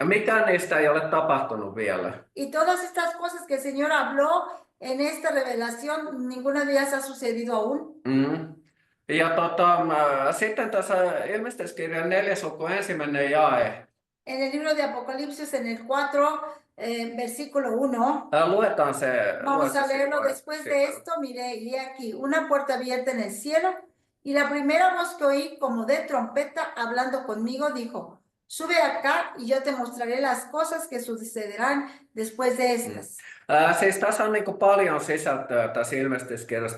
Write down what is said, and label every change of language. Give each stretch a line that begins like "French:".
Finnish: mikään niistä ei ole tapahtunut vielä.
Spanish: Y todas estas cosas que el Señor habló en esta revelación, ninguna de ellas ha sucedido aún.
Finnish: Ja sitten tässä ilmestyskirjan 4. luku 1. jae.
Spanish: En el libro de Apocalipsis, en el 4, versículo 1.
Finnish: Luetaan se.
Spanish: Vamos a leerlo después de esto. Mire, y aquí, una puerta abierta en el cielo. Y la primera voz que oí, como de trompeta, hablando conmigo, dijo: sube acá y yo te mostraré las cosas que sucederán después de estas.
Finnish: Siis tässä on niin kuin paljon sisältöä tässä ilmestyskirjassa.